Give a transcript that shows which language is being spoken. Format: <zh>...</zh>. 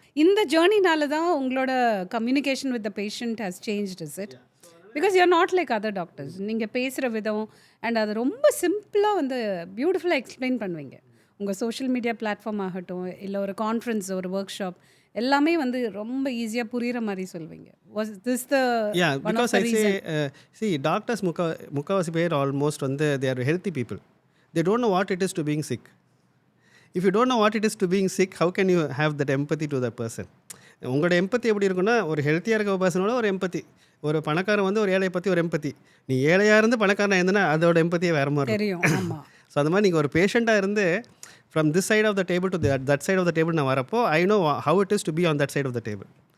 <ta>இந்த ஜேர்னினால தான் உங்களோட</ta> <en>Communication with the patient has changed is it? Because you are not like other doctors.</en> <ta>நீங்கள் பேசுகிற விதம் அண்ட் அது ரொம்ப சிம்பிளாக வந்து பியூட்டிஃபுல்லாக எக்ஸ்பிளைன் பண்ணுவீங்க. உங்கள் சோஷியல் மீடியா பிளாட்ஃபார்ம் ஆகட்டும், இல்லை ஒரு கான்ஃபரன்ஸ், ஒரு ஒர்க் ஷாப் எல்லாமே வந்து ரொம்ப ஈஸியாக புரிகிற மாதிரி சொல்வீங்க.</ta> <en>Was this the Yeah, one because of the I say, reason? see, doctors</en> <ta>முக்காவாசி பேர்</ta> <en>almost வந்து they are healthy people. They don't know what it is to being sick. If you don't know what it is to being sick, how can you have that empathy to that person?</en> <ta>உங்களோட எம்பத்தி எப்படி இருக்குன்னா, ஒரு ஹெல்த்தியாக இருக்க பர்சனோட ஒரு எம்பத்தி, ஒரு பணக்காரன் வந்து ஒரு ஏழையை பற்றி ஒரு எம்பத்தி, நீ ஏழையாக இருந்து பணக்காரனாக இருந்தனா அதோட எம்பத்தியே வேறு மாதிரி இருக்கும். தெரியும். ஆமாம். ஸோ அந்த மாதிரி நீங்கள் ஒரு பேஷண்ட்டாக இருந்து</ta> <en>from this side of the table to that side of the table</en> <ta>நான் வரப்போ</ta> <en>I know how it is to be on that side of the table.</en>